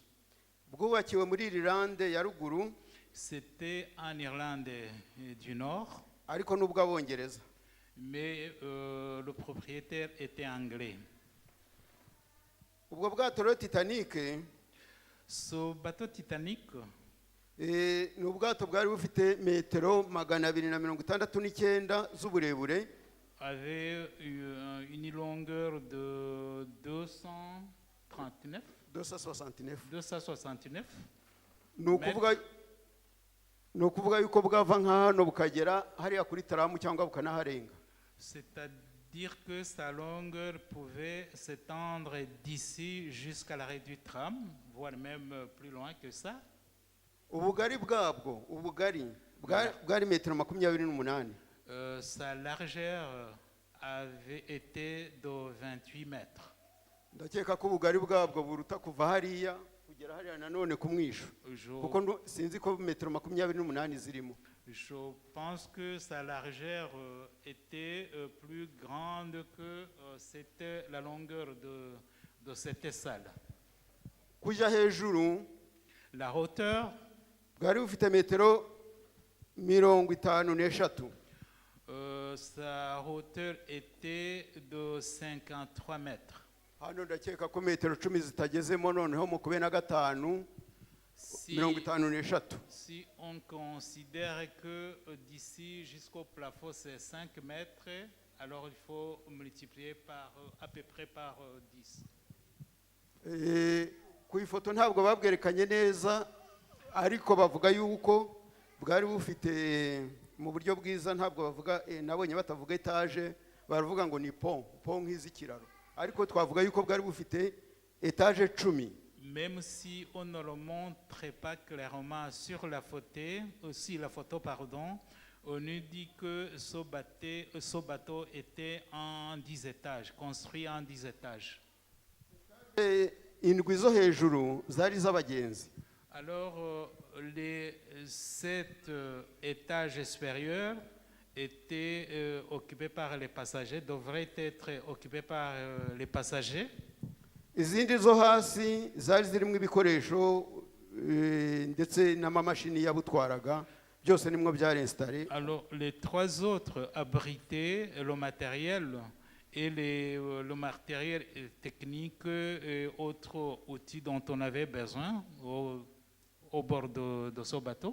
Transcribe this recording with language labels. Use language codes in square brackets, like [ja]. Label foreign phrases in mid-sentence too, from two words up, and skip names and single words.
[rw] Bwubakiwe muri Irlande ya ruguru. [fr] C'était en Irlande du Nord. [rw] Ariko n'ubw'Abongereza. [fr] Mais le propriétaire était anglais. [rw] Ubwo bwato rero Titanic, [fr] ce bateau Titanic, [rw] ni ubwato bwari bufite metero 269 z'uburebure. [fr] Avait une longueur de 269. [rw] Ni ukuvuga yuko bwava nka hano bukagera hariya kuri Taramu cyangwa bukanaharenga. [fr] C'est-à-dire que sa longueur pouvait s'étendre d'ici jusqu'à l'arrêt du tram, voire même plus loin que ça. [rw] Ubugari bwabwo, bwari metero 28. [fr] Sa largeur avait été de 28 mètres. [rw] Ndakeka ko ubugari bwabwo buruta kuva hariya kugera hariya nanone ku mwisho, kuko sinzi ko metero 28 zirimo. [fr] Je pense que sa largeur était plus grande que c'était la longueur de cette salle. [rw] Kujya hejuru, [fr] la hauteur, [rw] bwari bufite metero 53. [fr] Sa hauteur était de 53 mètres. [rw] Hano ndakeka ko metero 10 zitagezemo, noneho mu 15 53. [fr] Si on considère que d'ici jusqu'au plafond c'est 5 mètres, alors il faut multiplier à peu près par 10. [rw] Ku ifoto ntabwo babwerekanye neza, ariko bavuga yuko bwari bufite mu buryo bwiza, ntabwo bavuga nabonye batavuga etage, baravuga ngo ni pont nk'izikiraro, ariko twavuga yuko bwari bufite etage 10. [fr] Même si on ne le montre pas clairement sur la photo, on nous dit que ce bateau était en 10 étages, construit en 10 étages. [rw] Indwi zo hejuru zari z'abagenzi. [fr] Alors les 7 étages supérieurs étaient occupés par les passagers, devraient être occupés par les passagers. [rw] Izindi zo hasi zari zirimo ibikoresho ndetse n'amamashini yabutwaraga, byose nimwe byari installé. [fr] Alors les 3 autres abritaient le matériel et le matériel technique et autres outils dont on avait besoin au bord de ce bateau.